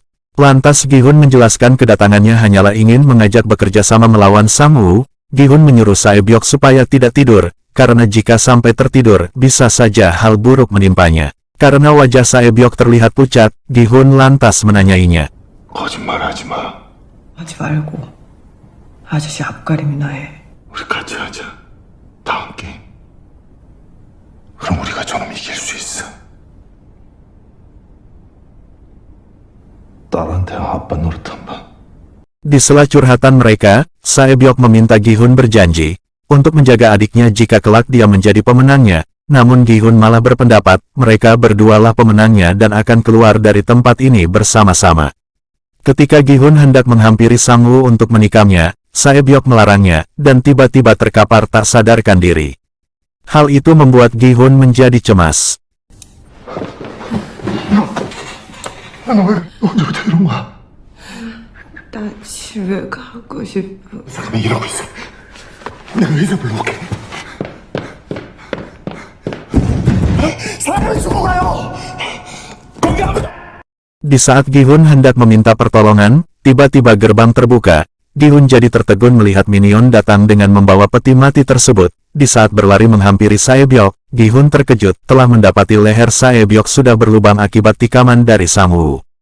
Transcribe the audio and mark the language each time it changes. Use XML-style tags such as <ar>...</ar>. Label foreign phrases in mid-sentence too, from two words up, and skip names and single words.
<id>Lantas Gi-hun menjelaskan kedatangannya hanyalah ingin mengajak bekerja sama melawan Sang-woo. Gi-hun menyuruh Sae-byok supaya tidak tidur, karena jika sampai tertidur, bisa saja hal buruk menimpanya. Karena wajah Sae-byok terlihat pucat, Gi-hun lantas menanyainya.</id> <ko>거짓말하지 마. 하지 말고 아저씨 앞가림이나 해. 우리 같이 하자. 다음 게임. 그럼 우리가 저놈 이길 수 있어. 딸한테 아빠 노릇 한 번.</ko> <id>Di sela curhatan mereka, Saebyok meminta Gi-hun berjanji untuk menjaga adiknya jika kelak dia menjadi pemenangnya. Namun Gi-hun malah berpendapat mereka berdualah pemenangnya dan akan keluar dari tempat ini bersama-sama. Ketika Gi-hun hendak menghampiri Sang-woo untuk menikamnya, Saebyok melarangnya dan tiba-tiba terkapar tak sadarkan diri. Hal itu membuat Gi-hun menjadi cemas.</id> <ko>너 왜 언제부터 이런 거야? 나 집에 가고 싶어. 잠깐만 이러고 있어. 내가 의사 불러올게. 사람이 죽어가요. 거기 아무도.</ko> <id>Di saat Gi-hun hendak meminta pertolongan, tiba-tiba gerbang terbuka. Gi-hun jadi tertegun melihat minion datang dengan membawa peti mati tersebut. Di saat berlari menghampiri Saebyok, Gi-hun terkejut telah mendapati leher Saebyok sudah berlubang akibat tikaman dari Sang-woo.</id>